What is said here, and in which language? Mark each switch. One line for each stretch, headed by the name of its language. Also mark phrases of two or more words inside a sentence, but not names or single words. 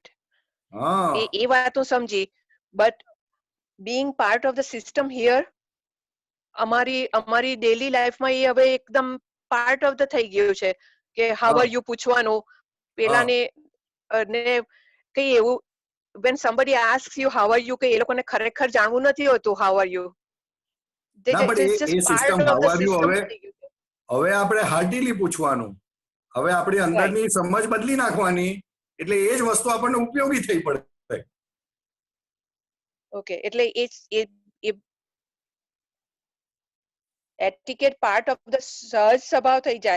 Gujarati: હા, એ વાત હું સમજી, બટ
English: being part of the system here
Gujarati: અમારી ડેલી લાઈફમાં એ હવે એકદમ
English: part of the
Gujarati: થઈ ગયું છે કે
English: how are you
Gujarati: પૂછવાનું. પેલાને ને કઈ એવું
English: when somebody asks you how are you
Gujarati: કે એ લોકોને ખરેખર જાણવું નથી હોતું
English: how are you.
Gujarati: હવે આપણે હાર્ટીલી પૂછવાનું. હવે આપણી અંદરની સમજ બદલી નાખવાની, એટલે એ જ વસ્તુ આપણને ઉપયોગી થઈ પડે. ઓકે, એટલે એ એટિકેટ
English: part of the
Gujarati: સહજ સ્વભાવ થઈ જાય.